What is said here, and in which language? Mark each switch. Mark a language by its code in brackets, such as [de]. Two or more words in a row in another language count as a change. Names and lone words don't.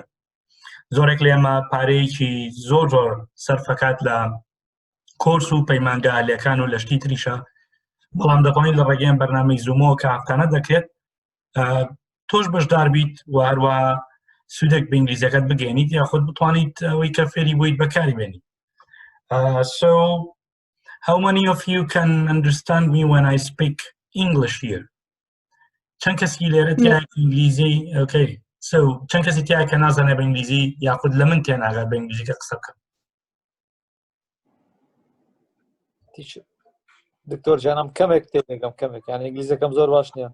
[ckb] زۆرێک لە ئێمە پارەیەکی زۆر سەرفەکات لە کۆرس و پەیمانگە هەلێکان و لە شتی تریشە بەڵام دەتوانیت لە ڕێگەیان بەرنامەی زوومەوە کە هەفتانە دەکرێت تۆش بەشدار بیت و هەروەها سوودێک بە ئینگلیزیەکەت بگەێنیت یاخود بتوانیت ئەوەی کە فێری بوویت بەکاری بێنیت. [en] So how many of you can understand me when I speak English here? [ckb] چەند کەسی لێرە تیایە ئینگلیزی okay. So چەند کەسی تیایە کە نازانێت بە ئینگلیزی یاخود لە من تێناگات بە ئینگلیزیکە قسە بکەم؟ دکتۆر جانم کەمێک تێنێگەم کەمێک یعنی ئینگلیزیەکەم زۆر باش نییە.